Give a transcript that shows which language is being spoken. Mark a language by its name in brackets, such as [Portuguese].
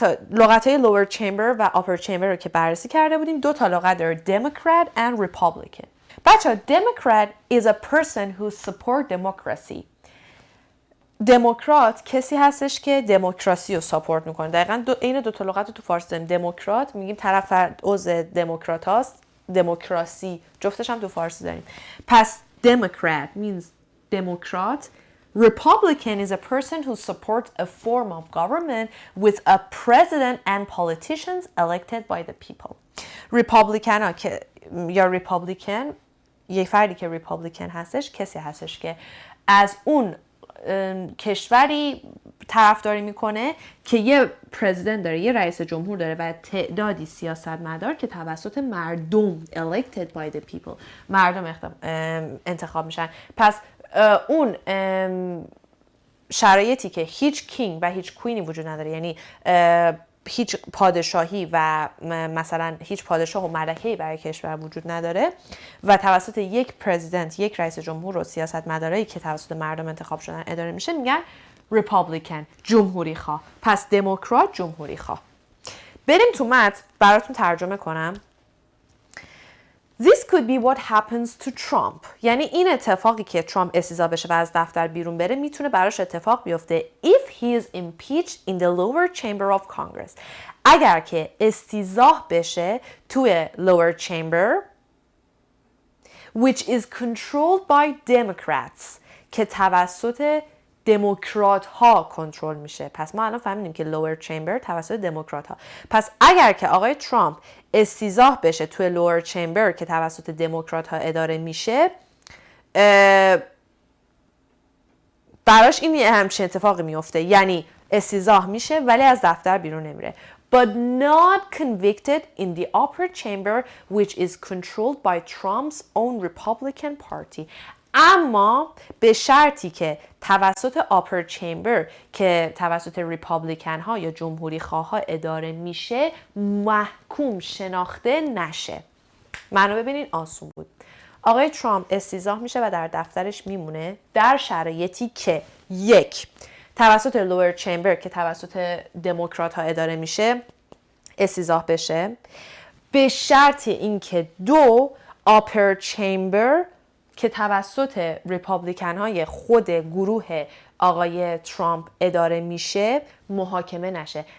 [Persian] لغتهای lower chamber و upper chamber رو که بررسی کرده بودیم، دو تا لغت داره، Democrat and Republican. بچه [English] Democrat is a person who support democracy. [Persian] دموکرات کسی هستش که دموکراسی رو ساپورت میکنه. دقیقاً این دو تا لغت رو تو فارسی داریم. دموکرات میگیم طرف عضو دموکرات هاست، دموکراسی جفتش هم تو فارسی داریم. [English] پس Democrat means Democrat. Republican is a person who supports a form of government with a president and politicians elected by the people. [Persian] Republican ها که یا Republican، یک فردی که Republican هستش کسی هستش که از اون کشوری طرفداری میکنه که یه پرزیدنت داره، یه رئیس جمهور داره و تعدادی سیاستمدار که توسط مردم [English] elected by the people، [Persian] مردم انتخاب میشن. پس اون شرایطی که هیچ کینگ و هیچ کوینی وجود نداره، یعنی هیچ پادشاهی و مثلا هیچ پادشاه و ملکه‌ای برای کشور وجود نداره و توسط یک پرزیدنت، یک رئیس جمهور و سیاستمدارایی که توسط مردم انتخاب شدن اداره میشه میگن ریپابلیکن، جمهوری خواه. پس دموکرات جمهوری خواه. بریم تو متن براتون ترجمه کنم. [English] This could be what happens to Trump. [Persian] یعنی این اتفاقی که ترامپ استیضاح بشه و از دفتر بیرون بره میتونه براش اتفاق بیفته [English] if he is impeached in the lower chamber of Congress. [Persian] اگر که استیضاح بشه توی lower chamber [English] which is controlled by Democrats [Persian] که توسط دموکرات ها کنترل میشه. پس ما الان فهمیدیم که lower chamber توسط دموکرات ها. پس اگر که آقای ترامپ استیضاح بشه توی lower chamber که توسط دموکرات ها اداره میشه براش این همچین اتفاقی میفته. یعنی استیضاح میشه ولی از دفتر بیرون نمیره. [English] But not convicted in the upper chamber which is controlled by Trump's own Republican Party. [Persian] اما به شرطی که توسط آپر چمبر که توسط ریپابلیکن ها یا جمهوری خواه ها اداره میشه محکوم شناخته نشه. منو ببینین آسون بود. آقای ترامپ استیضاح میشه و در دفترش میمونه در شرایطی که یک توسط لوور چمبر که توسط دموکرات ها اداره میشه استیضاح بشه، به شرط اینکه دو آپر چمبر که توسط ریپابلیکن های خود گروه آقای ترامپ اداره میشه محاکمه نشه.